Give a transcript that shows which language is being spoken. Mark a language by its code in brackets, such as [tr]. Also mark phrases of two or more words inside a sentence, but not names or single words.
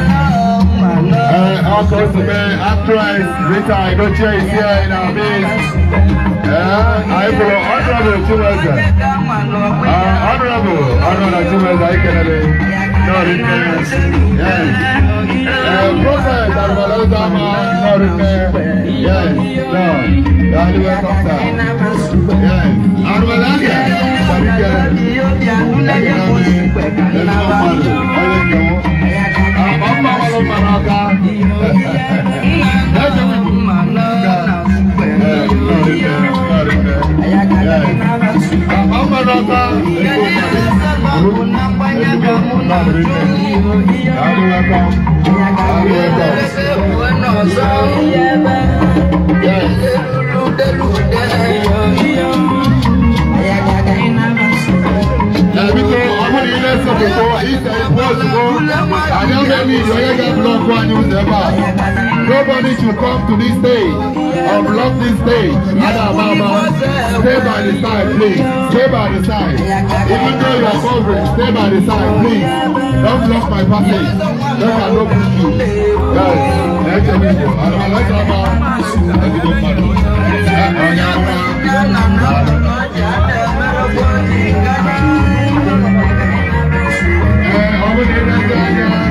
[ig] Ee, [en] of course, the actress Rita Edochie is here in our midst. [ig] Ee, anyị kpọrọ Honorable Chiweze. Ee, Honorable, Honorable Chiweze, anyị kelere. Nnọọ rinne. Yes. Ee, Prophet Arụbalaeze Ama, nnọọ rinne. Yes, nnọọ. [en] You are welcome, sir. Yes. [ig] Arụbalaeze, nnọọ rinne. Ee, nnọọ mmadụ, onye nke mụ. Ee, mma mara mma n'aka. Ee, nnọọ rinne, nnọọ rinne. Yes. Mma mara mma, nnọọ mmadụ. Nnọọ rinne. [en] You are welcome. You are welcome. Yes. [ig] Ee, biko, ọ bụrụ ile nsọpụrụ, ise ibu ozugbo. Anyị amaghị ihe onye ga-blọkụ anyị ụzọ ebe a. [en] Nobody should come to this stage or block this stage. Ada ama ama. Stay by the side, please. Stay by the side. Even though you are covering, stay by the side, please. Don't block my passage. Don't block you. Guys, [ig] na-eche m Igbo. Ana m alọta ama. Ezigbo mmadụ. Ee, onye ama. Ee, ọ bụrụ na ị na-ete anya.